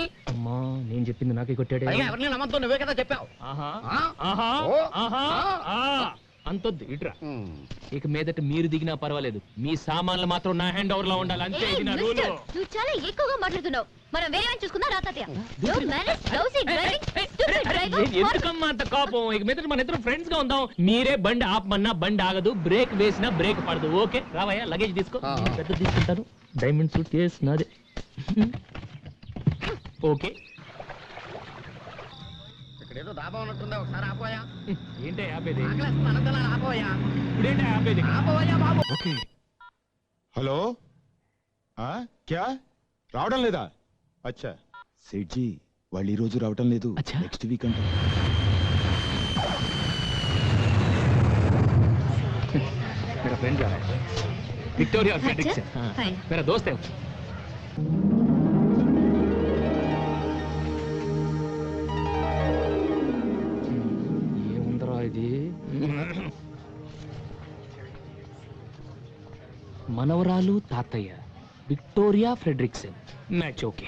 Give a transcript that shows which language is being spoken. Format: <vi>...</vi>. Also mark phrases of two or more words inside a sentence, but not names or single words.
<te>అమ్మా, నేను చెప్పింది నాకే కొట్టాడే. పైగా ఎవరిని నమ్మద్దు, నువ్వే కదా చెప్పావు. అంతొద్దు, ఇట్రా. ఇక మీదట మీరు దిగినా పర్వాలేదు, మీ సామాన్లు మాత్రం నా</te> <en>hand over</en> <te>లో ఉండాలి, అంతే. ఇది నా రూల్. నువ్వు చాలా ఎక్కువగా మాట్లాడుతున్నావు. మనం వేరే వాడిని చూసుకుందా రా తాతయ్య.</te> <en>Don't manage lousy driving, stupid driver.</en> <te>ఎందుకమ్మా అంత కోపం? ఇక మీదట మన ఇద్దరం ఫ్రెండ్స్ గా ఉందాం. మీరే బండి ఆపమన్నా బండి ఆగదు, బ్రేక్ వేసినా బ్రేక్ పడదు. ఓకే రావయ్యా, లగేజ్ తీసుకో. పెద్ద తీసుకుంటాను.</te> <en>diamond suit case</en> <te>నాదే. ఓకే ఇక్కడేదో దాబా ఉన్నట్టుందా, ఒకసారి ఆపోయా. ఏంటే ఆపేది? ఆకలేస్తుంది, అనంతలా ఆపోయా. ఇప్పుడేంటే ఆపేది? ఆపోయా బాబు.</te> <en>Okay. Hello</en> <te>క్యా రావడం లేదా? అచ్చా సేట్జీ వాళ్ళు ఈ రోజు రావడం లేదు, అచ్చా.</te> <en>next week</en> <te>అంట.</te> <hi>मेरा फ्रेंड जा रहा है, विक्टोरिया फ्रेडरिक्सन. हाय. मेरा दोस्त है.</hi> <te>ఏముందరా ఇది? మనవరాలు తాతయ్య విక్టోరియా ఫ్రెడరిక్సన్</te> <en>match okay.</en>